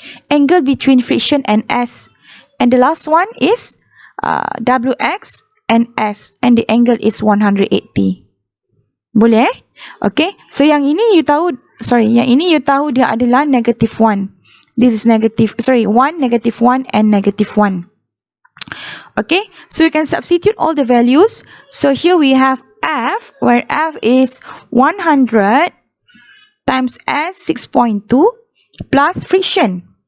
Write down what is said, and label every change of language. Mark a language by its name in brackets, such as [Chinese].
[English] Angle between friction and S. And the last one is WX and S, and the angle is 180. [Malay] Boleh? [English] Okay, so [Malay] yang ini you tahu, yang ini you tahu dia adalah [English] negative 1. This is negative, 1, negative 1, and negative 1. Okay, so we can substitute all the values. So here we have F, where F is 100 times S 6.2 plus friction.